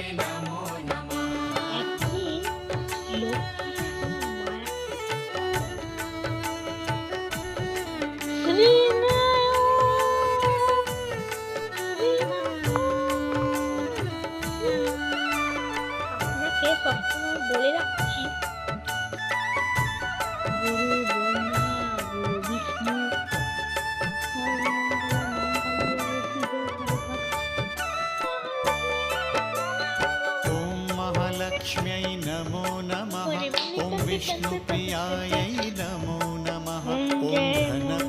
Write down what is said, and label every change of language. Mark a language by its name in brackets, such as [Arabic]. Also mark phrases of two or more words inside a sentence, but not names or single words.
[Bangla] একদিন লক্ষ্মী মায়া শ্রীনারায়ণ, শ্রীনারায়ণ। আপনাকে সবসময় বলে রাখছি, গুরু ব্রহ্মা, গুরু বিষ্ণু, [Sanskrit] ॐ महालक्ष्म्यै नमो नमः। ॐ विष्णुप्रियायै नमो नमः। ॐ